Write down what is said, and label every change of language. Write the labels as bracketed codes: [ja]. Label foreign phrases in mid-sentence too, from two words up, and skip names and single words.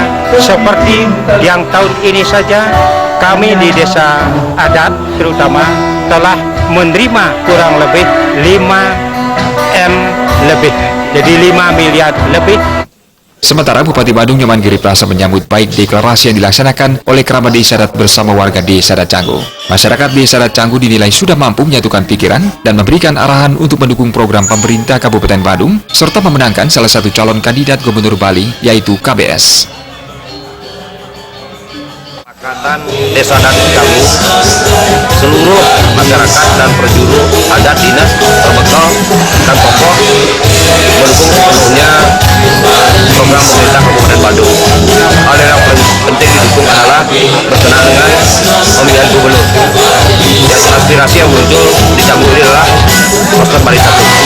[id] Seperti yang tahun ini saja kami di Desa Adat terutama telah menerima kurang lebih 5 M lebih, jadi 5 miliar lebih. Sementara Bupati Badung Nyoman Giri Prasta menyambut baik deklarasi yang dilaksanakan oleh keramat Desa Adat bersama warga Desa Adat Canggu. Masyarakat Desa Adat Canggu dinilai sudah mampu menyatukan pikiran dan memberikan arahan untuk mendukung program pemerintah Kabupaten Badung serta memenangkan salah satu calon kandidat Gubernur Bali, yaitu KBS. Kesepakatan Desa Adat Canggu, seluruh masyarakat dan perjuru adat, dinas, terbekal dan tokoh mendukung sepenuhnya program pemerintah Kabupaten Badung. Hal yang penting didukung adalah berkenaan dengan pemilihan gubernur. Yang aspirasi yang muncul di Canggu ini adalah Koster Bali 1.